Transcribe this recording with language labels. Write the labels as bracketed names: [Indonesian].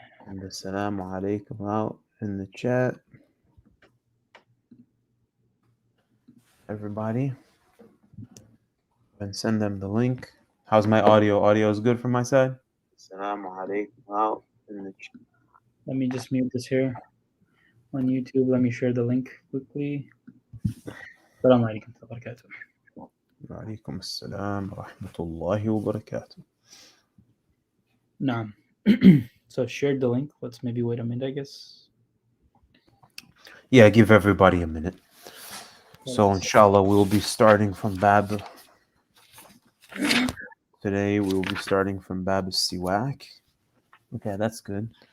[English] And assalamu alaikum out in the chat, everybody. And send them the link. How's my audio? Audio is good from my side? Assalamu alaikum out in the chat. Let me just mute this here on YouTube. Let me share the link quickly. [Arabic] السلام عليكم ورحمة الله وبركاته. وعليكم السلام ورحمة الله وبركاته. [English] نعم. So I've shared the link. Let's maybe wait a minute, I guess. Yeah, give everybody a minute. So inshallah, we'll be starting from Bab. Today we'll be starting from Bab Siwaak. Okay, that's good.